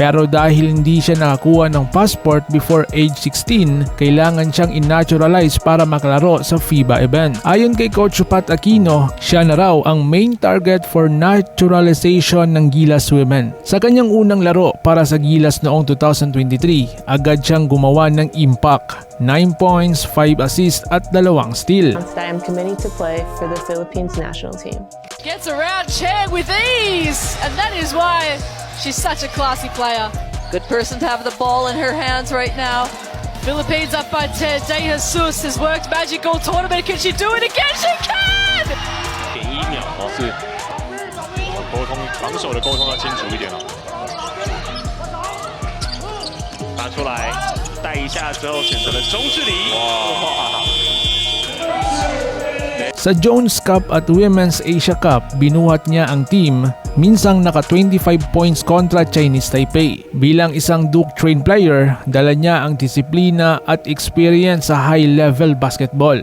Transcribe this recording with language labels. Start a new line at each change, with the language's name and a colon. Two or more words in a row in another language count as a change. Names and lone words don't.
Filipino: Pero dahil hindi siya nakakuha ng passport
English: before age 16,
Filipino: kailangan siyang in-naturalize para makalaro sa FIBA event. Ayon kay Coach Pat Aquino, siya na raw ang
English: main target for naturalization
Filipino: ng Gilas Women. Sa kanyang unang laro para sa Gilas noong 2023, agad siyang gumawa ng impact.
English: 9 points, 5 assists at 2 steal. I am committing to play for the Philippines national team. Gets around Chang with ease, and that is why she's such a classy player. Good person to have the ball in her hands right now. Philippines up by 10. De Jesus has worked magic all tournament. Can she do it again? She can!
Chinese: 0.1 秒是沟通防守的沟通要清楚一点哦。打出来，带一下之后选择了中距离。哇！
Filipino: Sa Jones Cup at Women's Asia Cup, binuhat niya ang team, minsang naka 25 points kontra Chinese Taipei. Bilang isang
English: Duke-trained player,
Filipino: dala niya ang disiplina at experience sa
English: high-level basketball.